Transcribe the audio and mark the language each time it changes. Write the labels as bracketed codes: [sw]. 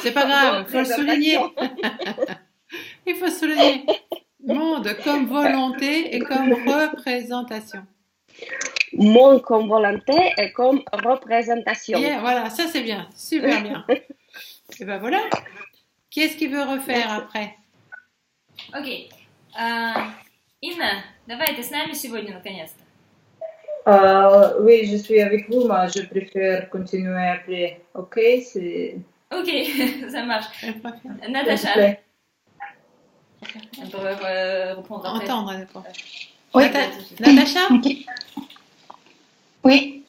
[fr] C'est pas grave, il faut le souligner. Il faut souligner. Monde comme volonté et comme représentation. Monde comme volonté et comme représentation. Yeah, voilà, ça c'est bien, super bien. Et ben voilà. Qui est-ce qui veut refaire après? [ru] Окей. Инна, давай, ты с нами сегодня наконец-то. [fr] Oui, je suis avec vous, mais je préfère continuer après. Ok, c'est. Ok, ça marche. Elle préfère. s'il vous Natacha, plaît. elle peut reprendre après. Entendre, d'accord. Oui. Natacha, Ok. Oui,